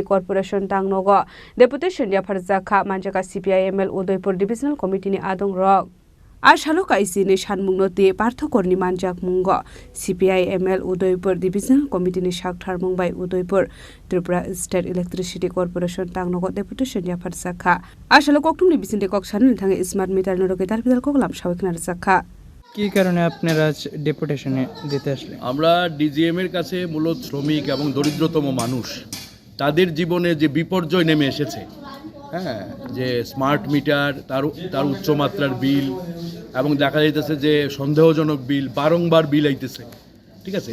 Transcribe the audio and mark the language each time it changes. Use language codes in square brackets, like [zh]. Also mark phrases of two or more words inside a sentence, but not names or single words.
[trp] Corporation Tangnogo Deputation Jafar Zakha Manjaka CPIML Udaipur Divisional Committee ni Adong Rock Ashalo Kaisi ni Shanmungnoti Parthokor ni Manjak Mungo CPIML Udaipur Divisional Committee ni Shakthar Mumbai Udaipur Tripura State Electricity Corporation Tangnogo Deputation Jafar Zakha Ashalo Koktum ni Bisinte Koksan ni Thang [en] Smart Meter [trp] Noroke Dalbidal Koklam Shawiknar Zakha [bn] কি কারণে আপনারা ডেপুটেশনে দিতে আসলেন আমরা ডিজিএম এর কাছে মূলত শ্রমিক এবং দরিদ্রতম মানুষ তাদের জীবনে যে বিপর্যয় নেমে এসেছে হ্যাঁ যে [en] smart meter [bn] তার উচ্চমাত্রার বিল এবং দেখা যাইতেছে যে সন্দেহজনক বিল, বারংবার বিল আইতেছে, ঠিক আছে?